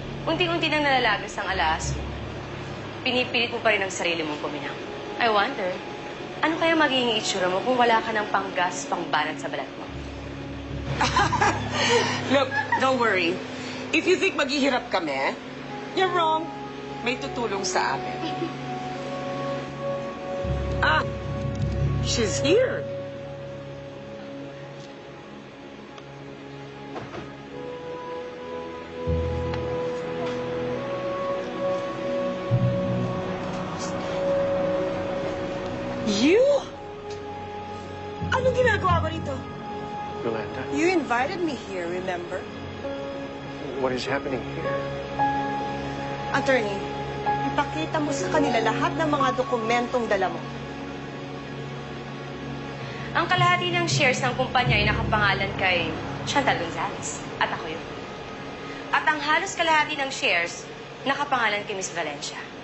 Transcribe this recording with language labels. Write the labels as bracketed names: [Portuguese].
[Filipino] Unti-unti nang nalalagas ang alaas mo. Pinipilit mo pa rin ang sarili mong kuminang. [English] I wonder, [Filipino] ano kaya magiging itsura mo kung wala ka ng panggas, pangbanat sa balat mo? [English] Look, don't worry. If you think [Filipino] maghihirap kami, [English] you're wrong. [Filipino] May tutulong sa amin. [English] She's here. [Filipino] You? Anong ginagawa mo rito? Yolanda, [English] You invited me here, remember? what is happening here? [Filipino] Attorney, ipakita mo sa kanila lahat ng mga dokumentong dala mo. Ang kalahati ng shares ng kumpanya ay nakapangalan kay Chantal Gonzalez. At ako yun. At ang halos kalahati ng shares, nakapangalan kay Miss Valencia.